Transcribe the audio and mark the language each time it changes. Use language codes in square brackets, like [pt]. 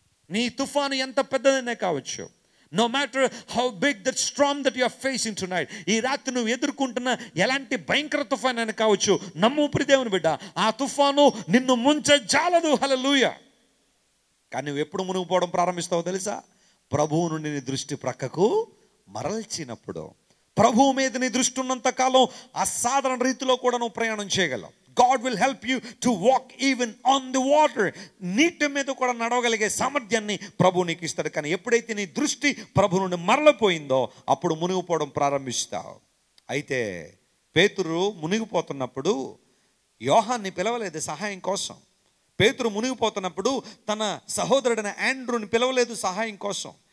[te] నీ తుఫాను ఎంత పెద్దదైనా కావచ్చు, [en] no matter how big that storm that you are facing tonight, [te] ఈ రాత్రి నువ్వు ఎదుర్కొంటున్న ఎలాంటి భయంకర తుఫాను అయినా కావచ్చు, నమ్ము ప్రియ దేవుని బిడ్డ, ఆ తుఫాను నిన్ను ముంచజాలదు. హల్లెలూయా. కానీ నువ్వు ఎప్పుడు మునిగిపోవడం ప్రారంభిస్తావో తెలుసా? ప్రభువు నుండి నీ దృష్టి ప్రక్కకు మరల్చినప్పుడు. ప్రభువు మీద నీ దృష్టి ఉన్నంత కాలం అసాధారణ రీతిలో కూడా నువ్వు ప్రయాణం చేయగలవు. [en] God will help you to walk even on the water. [te] నీటి మీద కూడా నడవగలిగే సామర్థ్యాన్ని ప్రభువు నీకు ఇస్తాడు. కానీ ఎప్పుడైతే నీ దృష్టి ప్రభు నుండి మరలిపోయిందో అప్పుడు మునిగిపోవడం ప్రారంభిస్తావు. అయితే పేతురు మునిగిపోతున్నప్పుడు యోహాన్ని పిలవలేదు సహాయం కోసం. పేతురు మునిగిపోతున్నప్పుడు తన సహోదరుడైన ఆండ్రూని పిలవలేదు సహాయం కోసం.